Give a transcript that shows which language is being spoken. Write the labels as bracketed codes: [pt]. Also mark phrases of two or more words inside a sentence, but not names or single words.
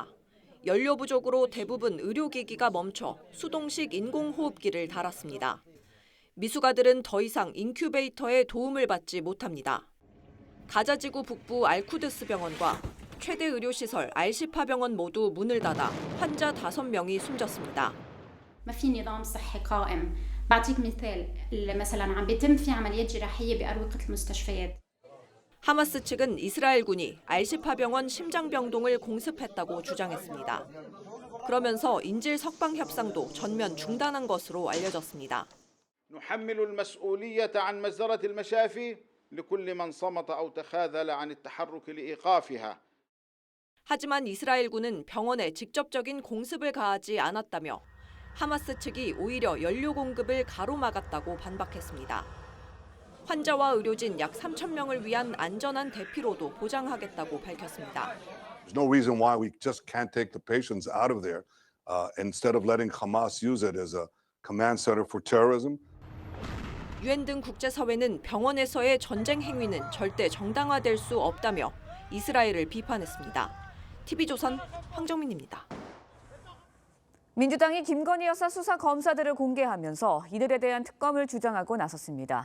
[ko] 연료 부족으로 대부분 의료기기가 멈춰 수동식 인공호흡기를 달았습니다. 미숙아들은 더 이상 인큐베이터의 도움을 받지 못합니다. 가자지구 북부 알쿠드스 병원과 최대 의료시설 알시파 병원 모두 문을 닫아 환자 5명이 숨졌습니다. [ar] ما في نظام صحي قائم. بعطيك مثال مثلا عم بيتم في عمليات جراحية بأروقة المستشفيات. [ko] 하마스 측은 이스라엘군이 알시파 병원 심장병동을 공습했다고 주장했습니다. 그러면서 인질 석방 협상도 전면 중단한 것으로 알려졌습니다. [ar] نحمل المسؤولية عن مجزرة المشافي لكل من صمت أو تخاذل عن التحرك لإيقافها. [ko] 하지만 이스라엘군은 병원에 직접적인 공습을 가하지 않았다며 하마스 측이 오히려 연료 공급을 가로막았다고 반박했습니다. 환자와 의료진 약 3,000명을 위한 안전한 대피로도 보장하겠다고 밝혔습니다. [en] There's no reason why we just can't take the patients out of there instead of letting Hamas use it as a command center for terrorism. [ko] 유엔 등 국제사회는 병원에서의 전쟁 행위는 절대 정당화될 수 없다며 이스라엘을 비판했습니다. TV조선 황정민입니다. 민주당이 김건희 여사 수사 검사들을 공개하면서 이들에 대한 특검을 주장하고 나섰습니다.